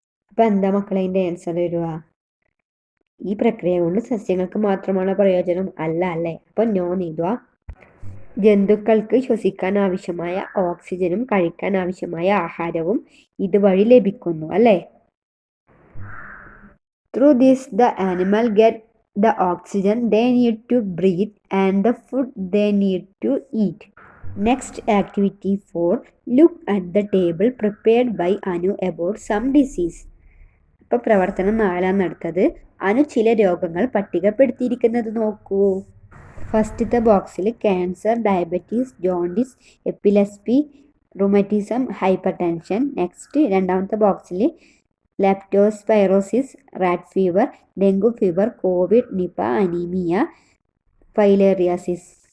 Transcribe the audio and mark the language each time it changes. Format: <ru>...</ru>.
<ml>അപ്പോൾ എന്താ മക്കളെ അതിൻ്റെ ആൻസർ വരിക? ഈ പ്രക്രിയ കൊണ്ട് സസ്യങ്ങൾക്ക് മാത്രമാണ് പ്രയോജനം അല്ലേ. അപ്പോൾ നോ എഴുതുക. ജന്തുക്കൾക്ക് ശ്വസിക്കാൻ ആവശ്യമായ ഓക്സിജനും കഴിക്കാൻ ആവശ്യമായ ആഹാരവും ഇതുവഴി ലഭിക്കുന്നു അല്ലേ.</ml> <en>Through this, the animal get the oxygen they need to breathe and the food they need to eat. Next activity 4, look at the table prepared by Anu about some disease.</en> <ml>അപ്പോൾ പ്രവർത്തനം 4 അടുത്തത്. അനു ചില രോഗങ്ങൾ പട്ടികപ്പെടുത്തിയിരിക്കുന്നത് നോക്കൂ. ഫസ്റ്റത്തെ ബോക്സിൽ cancer, diabetes, jaundice, epilepsy, റുമറ്റിസം, hyper tension. Next രണ്ടാമത്തെ ബോക്സിൽ leptospirosis, rat fever, dengue fever, Covid, Nipah, anaemia, filariasis.</ml>